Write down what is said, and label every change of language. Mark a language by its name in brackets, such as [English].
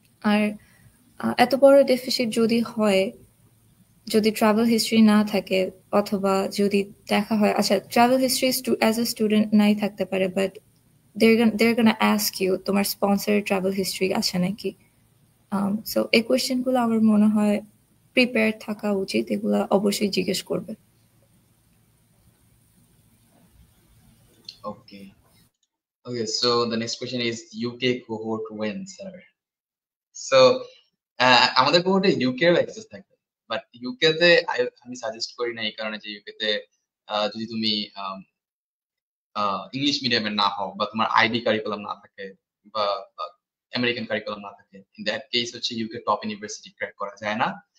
[Bangla] আর এত বড় ডেফিসিট যদি হয়, যদি ট্রাভেল হিস্ট্রি না থাকে, অথবা যদি দেখা হয় আচ্ছা travel history as a student নাই থাকতে পারে, but [English] they're gonna ask you [Bangla] তোমার স্পন্সর ট্রাভেল হিস্ট্রি আছে নাকি। সো এই কোয়েশ্চেনগুলো আমার মনে হয় প্রিপেয়ার থাকা উচিত, এগুলো অবশ্যই জিজ্ঞেস করবে। [English] Okay. Okay, so the next question is UK cohort when, sir? [Bangla] So আমাদের কোহোর্টে ইউকে এর অ্যাক্সেস থাকবে, বাট ইউকে তে আমি সাজেস্ট করি না, এই কারণে যে ইউকে তে যদি তুমি ইংলিশ মিডিয়ামের না হও, বা তোমার আইবি কারিকুলাম না থাকে, বা আমেরিকান কারিকুলাম না থাকে, [English] in that case [Bangla] হচ্ছে ইউকে টপ ইউনিভার্সিটি ক্র্যাক করা যায় না।